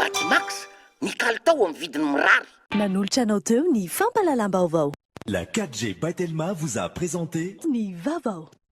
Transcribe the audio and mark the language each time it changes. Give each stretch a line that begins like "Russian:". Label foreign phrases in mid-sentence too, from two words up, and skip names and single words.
Malagasy: Batimax ny kalitao amin'ny vidiny mirary. Nanolotra anao teo ny fampalalam-baovao.
French: La 4G by Telma vous a présenté
Malagasy: ny vaovao.